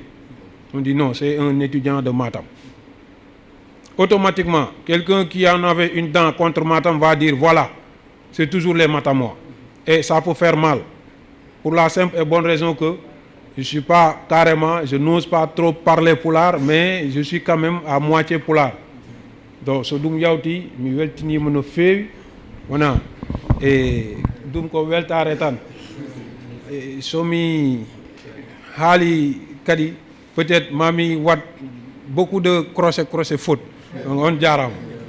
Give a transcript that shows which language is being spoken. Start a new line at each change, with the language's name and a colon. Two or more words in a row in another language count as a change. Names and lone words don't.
French: On dit non, c'est un étudiant de Matam. Automatiquement, quelqu'un qui en avait une dent contre Matam va dire voilà, c'est toujours les Matamois. Et ça peut faire mal. Pour la simple et bonne raison que je ne suis pas carrément, je n'ose pas trop parler pulaar, mais je suis quand même à moitié pulaar.
Fula: Donc, ce dum yauti, mi weltini mono fewi,
French: voilà.
Fula: Et dum ko weltare tan. Somi hali kadi peut-être mami wat
French: beaucoup de crochet faute. Donc on jaram.